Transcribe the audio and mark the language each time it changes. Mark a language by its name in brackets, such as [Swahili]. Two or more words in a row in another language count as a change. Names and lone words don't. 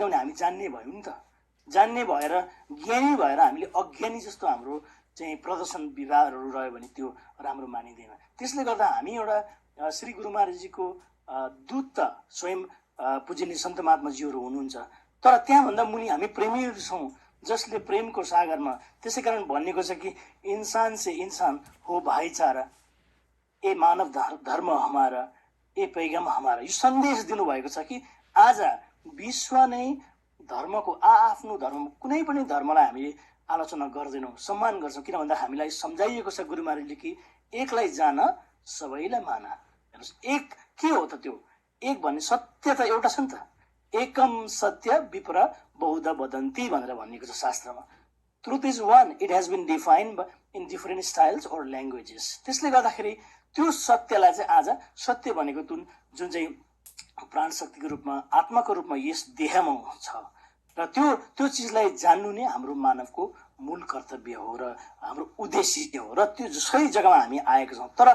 [Nepali] किनभने हामी जान्ने भयौँ नि त, जान्ने भएर ज्ञानी भएर हामीले अज्ञानी जस्तो हाम्रो चाहिँ प्रदर्शन व्यवहारहरू रह्यो भने त्यो राम्रो मानिँदैन। त्यसले गर्दा हामी एउटा श्री गुरु महाराजजीको दूत त स्वयं पूजनीय सन्त महात्माजीहरू हुनुहुन्छ, तर त्यहाँभन्दा मुनि हामी प्रेमीहरू छौँ जसले प्रेमको सागरमा, त्यसै कारण भनिएको छ कि [Hindi] इंसान से इंसान हो भाइचारा, ए मानव धर्म हमारा, ए पैगाम हमारा। [Nepali] यो सन्देश दिनुभएको छ कि आज विश्व नै धर्मको आफ्नो धर्म, कुनै पनि धर्मलाई हामीले आलोचना गर्दैनौँ, सम्मान गर्छौँ। किन भन्दा हामीलाई सम्झाइएको छ गुरु महाराजले कि एकलाई जान सबैलाई माना। हेर्नुहोस्, एक के हो त त्यो? एक भन्ने सत्य त एउटा छ नि त, [Sanskrit] एकम सत्य विप्र बहुध वदन्ती [Nepali] भनेर भनिएको छ शास्त्रमा। [English] Truth is one, it has been defined in different styles और languages। [Nepali] त्यसले गर्दाखेरि त्यो सत्यलाई चाहिँ आज सत्य भनेको जुन चाहिँ प्राण शक्तिको रूपमा, आत्माको रूपमा यस देहमा छ र त्यो चिजलाई जान्नु नै हाम्रो मानवको मूल कर्तव्य हो र हाम्रो उद्देश्य हो र त्यो सही जग्गामा हामी आएका छौँ।